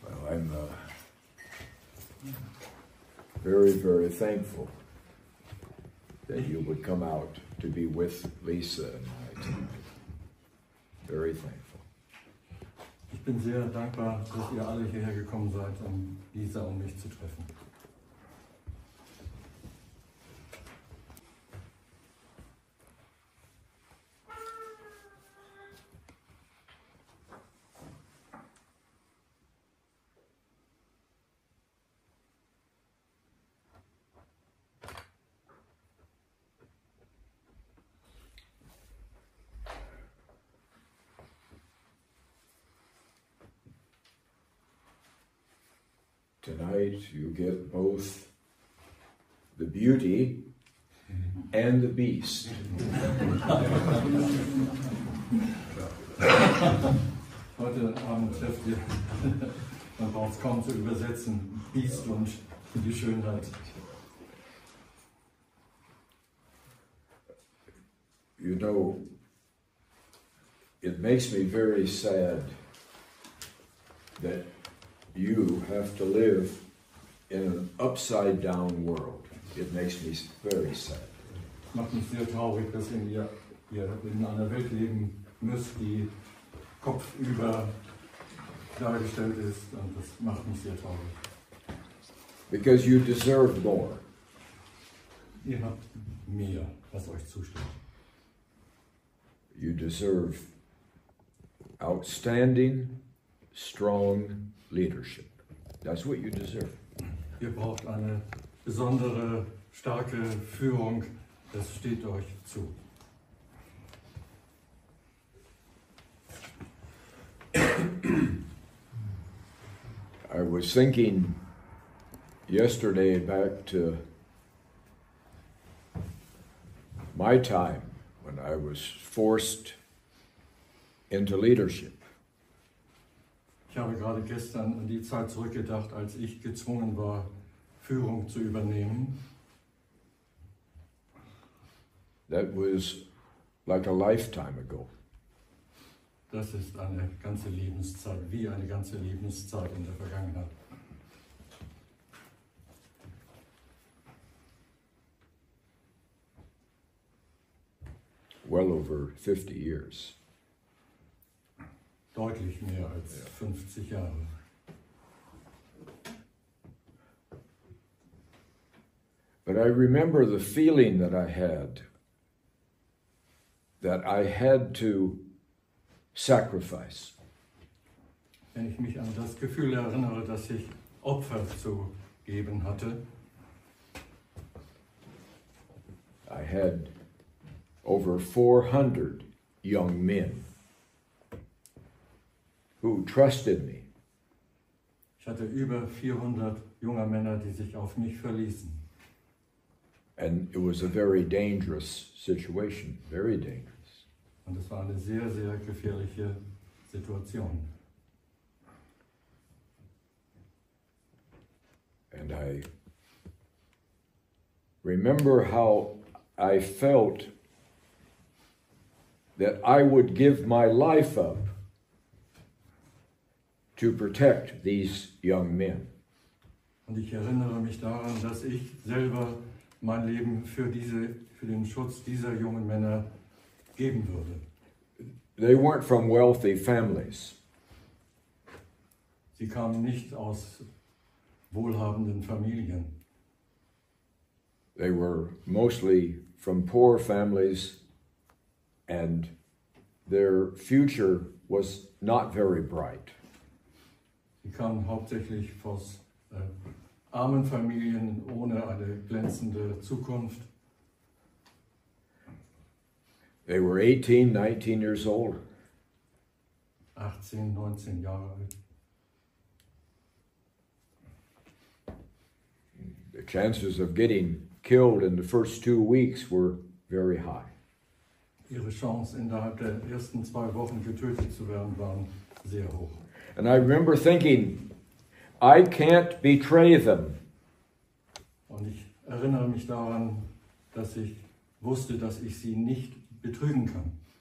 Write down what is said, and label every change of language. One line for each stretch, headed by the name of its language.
English: I'm very, very thankful that you would come out to be with Lisa and I tonight. Very thankful.
German: Ich bin sehr dankbar, dass ihr alle hierher gekommen seid, um Lisa und mich zu treffen.
English: Tonight you get both the beauty and the beast.
German: Heute Abend trefft ihr, man braucht es kaum zu übersetzen, Biest und die Schönheit.
English: You know, it makes me very sad that you have to live in an upside-down world. It makes me very sad.
German: Es macht mich sehr traurig, dass ihr in einer Welt leben müsst, die kopfüber dargestellt ist, und das macht mich sehr traurig.
English: Because you deserve more.
German: Ihr habt mehr, was euch zusteht.
English: You deserve outstanding, strong leadership. That's what you deserve.
German: Ihr braucht eine besondere, starke Führung, das steht euch zu.
English: I was thinking yesterday back to my time when I was forced into leadership.
German: Ich habe gerade gestern an die Zeit zurückgedacht, als ich gezwungen war, Führung zu übernehmen.
English: That was like a lifetime ago.
German: Das ist eine ganze Lebenszeit, wie eine ganze Lebenszeit in der Vergangenheit.
English: Well over 50 years.
German: Deutlich mehr als 50 Jahre.
English: But I remember the feeling that I had to sacrifice.
German: Wenn ich mich an das Gefühl erinnere, dass ich Opfer zu geben hatte.
English: I had over 400 young men who trusted me.
German: Ich hatte über 400 junger Männer, die sich auf mich verließen.
English: And it was a very dangerous situation, very dangerous.
German: Und es war eine sehr, sehr gefährliche Situation.
English: And I remember how I felt that I would give my life up to protect these young men.
German: Und ich erinnere mich daran, dass ich selber mein Leben für den Schutz dieser jungen Männer geben würde.
English: They weren't from wealthy families.
German: Sie kamen nicht aus wohlhabenden Familien.
English: They were mostly from poor families, and their future was not very bright.
German: Sie kamen hauptsächlich aus armen Familien ohne eine glänzende Zukunft.
English: They were 18, 19 years old.
German: 18, 19 Jahre alt.
English: The chances of getting killed in the first 2 weeks were very high.
German: Ihre Chance, innerhalb der ersten 2 Wochen getötet zu werden, waren sehr hoch.
English: And I remember thinking, I can't betray them.
German: Und ich erinnere mich daran, dass ich wusste, dass ich sie nicht betrügen kann.